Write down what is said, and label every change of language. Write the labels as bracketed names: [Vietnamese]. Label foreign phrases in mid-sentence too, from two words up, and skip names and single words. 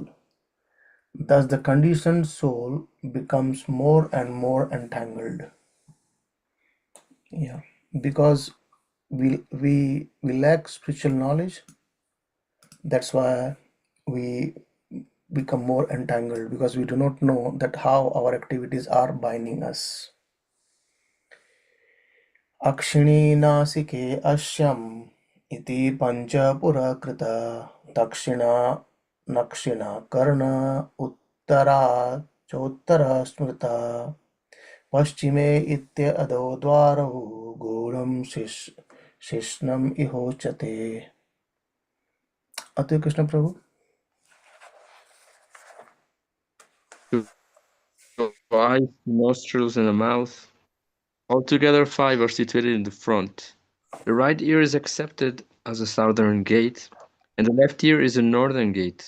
[English] Thus the conditioned soul becomes more and more entangled. Yeah, because we lack spiritual knowledge, that's why we become more entangled, because we do not know that how our activities are binding us. [Sanskrit] अक्षिणी नासिके आस्यम् इति पञ्चपुरा कृता दक्षिणा नक्षिणा कर्ण उत्तरा चोत्तरा स्मृता पश्चिमे इत्य अदो द्वारहु गुरम् शिश्नम् इहोच्यते. [English] Atu Krishna Prabhu. The eyes, nostrils, and the mouth. Altogether 5 are situated in the front. The right ear is accepted as a southern gate, and the left ear is a northern gate.